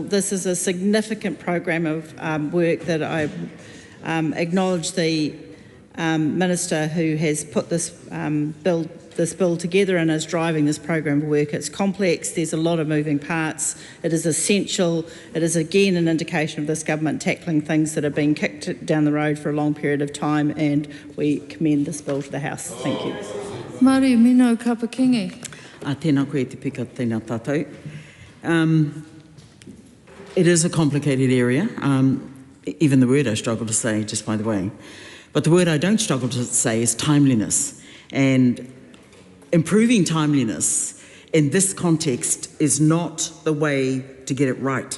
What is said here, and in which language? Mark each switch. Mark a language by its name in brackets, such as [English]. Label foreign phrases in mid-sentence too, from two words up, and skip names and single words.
[English] This is a significant program of work that I acknowledge the Minister who has put this bill together and is driving this program of work. It's complex, there's a lot of moving parts, it is essential, it is again an indication of this government tackling things that have been kicked down the road for a long period of time, and we commend this bill to the House. Thank you. Maria Mino Kapakingi. [Māori] Tēnā koe te pika tēnā tātou. [English] It is a complicated area. Even the word I struggle to say, just by the way. But the word I don't struggle to say is timeliness. And improving timeliness in this context is not the way to get it right.